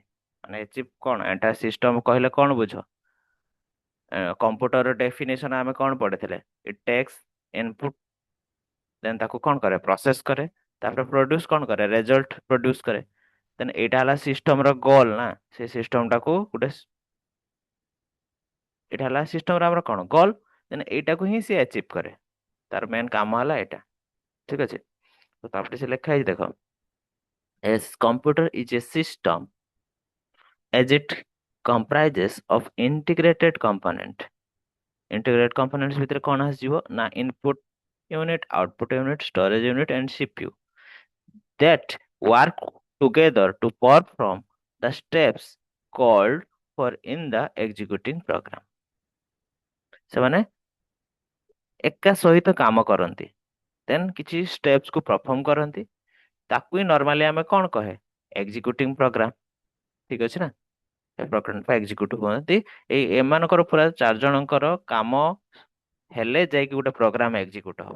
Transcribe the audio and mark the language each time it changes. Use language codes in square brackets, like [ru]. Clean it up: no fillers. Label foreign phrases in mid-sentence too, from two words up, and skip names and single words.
[or] ମାନେ ଆଚିଭ୍ କଣ, [en] entire system [or] କହିଲେ କଣ ବୁଝ, [en] computer definition [or] ଆମେ କଣ ପଢିଥିଲେ, [en] it takes input then [or] ତାକୁ କଣ କରେ, ପ୍ରୋସେସ କରେ, ତାପରେ ପ୍ରୋଡ୍ୟୁସ କଣ କରେ, [en] result produce [or] କରେ। ଦେନ୍ ଏଇଟା ହେଲା ସିଷ୍ଟମର ଗୋଲ ନା, ସେ ସିଷ୍ଟମଟାକୁ ଗୋଟେ, ଏଇଟା ହେଲା ସିଷ୍ଟମର ଆମର କଣ ଗୋଲ, ଦେନ୍ ଏଇଟାକୁ ହିଁ ସେ ଆଚିଭ୍ କରେ, ତାର ମେନ୍ କାମ ହେଲା ଏଇଟା। ଠିକ ଅଛି, ତ ତାପରେ ସେ ଲେଖା ହେଇଛି ଦେଖ, [en] as computer is a system as it comprises of integrated component। integrated components [or] ଭିତରେ କଣ ଆସିଯିବ ନା, [en] input unit, output unit, storage unit and CPU that work together to perform the steps called for in the executing program। [or] ସେମାନେ ଏକା ସହିତ କାମ କରନ୍ତି, ଦେନ୍ କିଛି steps କୁ perform କରନ୍ତି, ତାକୁ ହିଁ ନର୍ମାଲି ଆମେ କଣ କହେ, [en] executing program. [or] ଠିକ ଅଛି ନା, ଏ [en] program execute [or] ହୁଅନ୍ତି। ଏମାନଙ୍କର ପୁରା ଚାରି ଜଣଙ୍କର କାମ ହେଲେ ଯାଇକି ଗୋଟେ [en] program execute [or] ହବ।